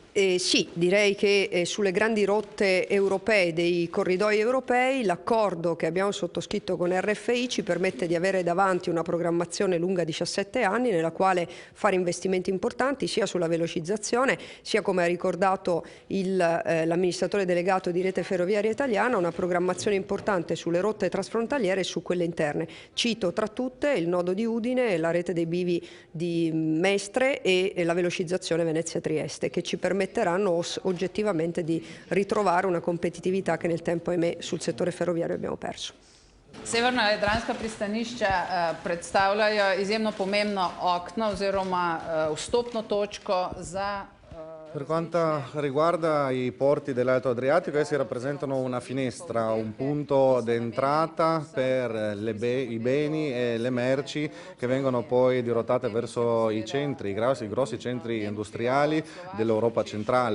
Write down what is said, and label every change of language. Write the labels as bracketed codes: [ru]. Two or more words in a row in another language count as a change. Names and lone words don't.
[it] Sì, direi che sulle grandi rotte europee, dei corridoi europei, l'accordo che abbiamo sottoscritto con RFI ci permette di avere davanti una programmazione lunga 17 anni nella quale fare investimenti importanti sia sulla velocizzazione sia, come ha ricordato l'amministratore delegato di Rete Ferroviaria Italiana, una programmazione importante sulle rotte trasfrontaliere e su quelle interne. Cito tra tutte il nodo di Udine, la rete dei bivi di Mestre e la velocizzazione Venezia-Trieste, che ci permetteranno oggettivamente di ritrovare una competitività che nel tempo, ahimè, sul settore ferroviario abbiamo perso. [sl] Severna jadranska pristanišča predstavljajo izjemno pomembno okno oziroma vstopno točko za. [it] Per quanto riguarda i porti dell'Alto Adriatico, essi rappresentano una finestra, un punto d'entrata per i beni e le merci che vengono poi dirottate verso i centri, i grossi centri industriali dell'Europa centrale.